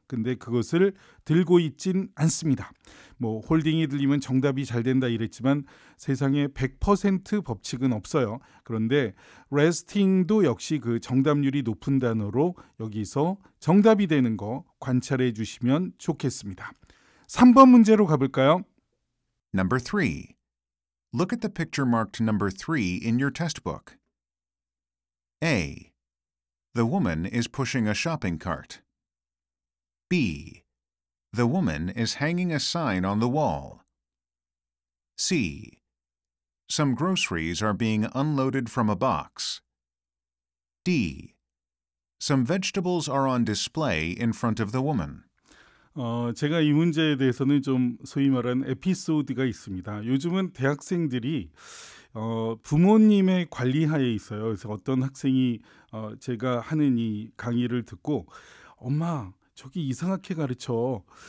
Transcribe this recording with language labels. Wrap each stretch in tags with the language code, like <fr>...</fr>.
<ko>근데 그것을 들고 있진 않습니다. 뭐 홀딩이 들리면 정답이 잘 된다 이랬지만 세상에 100% 법칙은 없어요. 그런데 resting도 역시 그 정답률이 높은 단어로 여기서 정답이 되는 거 관찰해 주시면 좋겠습니다. 3번 문제로 가볼까요?</ko> <en>Number 3. Look at the picture marked number 3 in your test book. A. The woman is pushing a shopping cart. B. The woman is hanging a sign on the wall. C. Some groceries are being unloaded from a box. D. Some vegetables are on display in front of the woman.</en> <ko>제가 이 문제에 대해서는 좀 소위 말하는 에피소드가 있습니다. 요즘은 대학생들이 부모님의 관리하에 있어요. 그래서 어떤 학생이 제가 하는 이 강의를 듣고 엄마 저기 이상하게 가르쳐.</ko>